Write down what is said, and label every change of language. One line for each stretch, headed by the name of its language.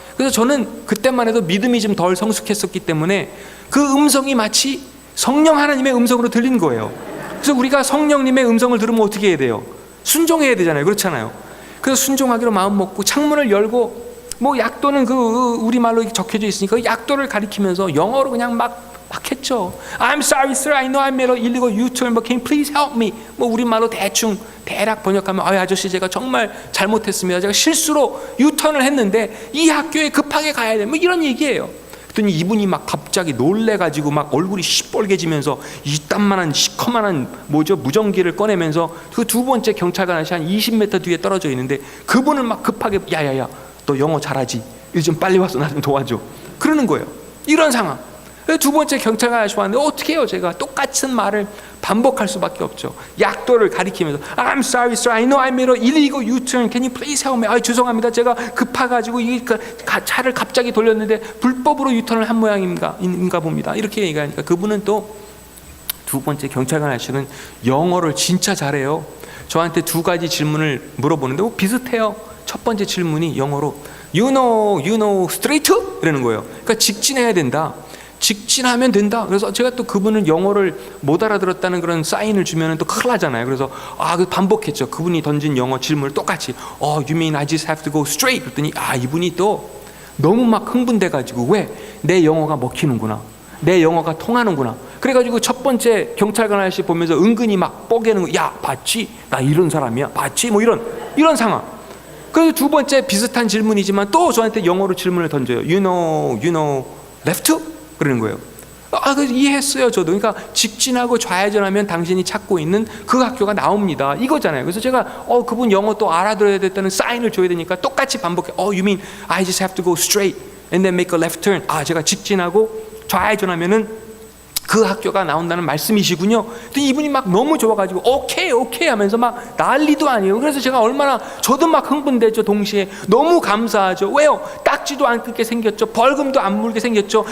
Korean: 그래서 저는 그때만 해도 믿음이 좀 덜 성숙했었기 때문에 그 음성이 마치 성령 하나님의 음성으로 들린 거예요. 그래서 우리가 성령님의 음성을 들으면 어떻게 해야 돼요? 순종해야 되잖아요, 그렇잖아요. 그래서 순종하기로 마음 먹고 창문을 열고, 약도는 우리말로 적혀져 있으니까 약도를 가리키면서 영어로 그냥 막 했죠.
English: I'm sorry sir, I know I made an illegal U-turn, but can you please help me?
Korean: 우리말로 대략 번역하면, 아저씨 제가 정말 잘못했습니다. 제가 실수로 U-turn을 했는데 이 학교에 급하게 가야 돼. 이런 얘기예요. 그랬더니 이분이 갑자기 놀래가지고 얼굴이 시뻘개지면서 이딴만한 시커만한 무전기를 꺼내면서 그 두 번째 경찰관 아저씨 한 20m 뒤에 떨어져 있는데, 그분을 급하게 야야야, 너 영어 잘하지? 일 좀 빨리 와서 나 좀 도와줘. 그러는 거예요. 이런 상황. 두 번째 경찰관 아저씨 왔는데 어떻게 해요? 제가 똑같은 말을 반복할 수밖에 없죠. 약도를 가리키면서
English: I'm sorry sir, I know I made an illegal U-turn, can you please help me?
Korean: 죄송합니다. 제가 급해가지고 차를 갑자기 돌렸는데 불법으로 유턴을 한 모양인가 봅니다. 이렇게 얘기하니까 그분은 또 두 번째 경찰관 아저씨는 영어를 진짜 잘해요. 저한테 두 가지 질문을 물어보는데 비슷해요. 첫 번째 질문이 영어로
English: You know straight?
Korean: 이러는 거예요. 그러니까 직진해야 된다. 직진하면 된다. 그래서 제가 또 그분은 영어를 못 알아들었다는 그런 사인을 주면은 또 큰일 나잖아요. 그래서 반복했죠. 그분이 던진 영어 질문을 똑같이
English: You mean I just have to go straight?
Korean: 그랬더니 이분이 또 너무 막 흥분돼가지고 왜? 내 영어가 먹히는구나. 내 영어가 통하는구나. 그래가지고 첫 번째 경찰관 아저씨 보면서 은근히 막 뻐개는 거. 야, 봤지? 나 이런 사람이야. 봤지? 뭐 이런 상황. 그래서 두 번째 비슷한 질문이지만 또 저한테 영어로 질문을 던져요.
English: You know left?
Korean: 그러는 거예요. 그래서 이해했어요, 저도. 그러니까 직진하고 좌회전하면 당신이 찾고 있는 그 학교가 나옵니다. 이거잖아요. 그래서 제가 그분 영어 또 알아들어야 됐다는 사인을 줘야 되니까 똑같이 반복해.
English: You mean I just have to go straight and then make a left turn?
Korean: 제가 직진하고 좌회전하면은 그 학교가 나온다는 말씀이시군요. 이분이 막 너무 좋아가지고 오케이 하면서 막 난리도 아니에요. 그래서 제가 저도 막 흥분되죠. 동시에 너무 감사하죠. 왜요? 딱지도 안 끊게 생겼죠. 벌금도 안 물게 생겼죠.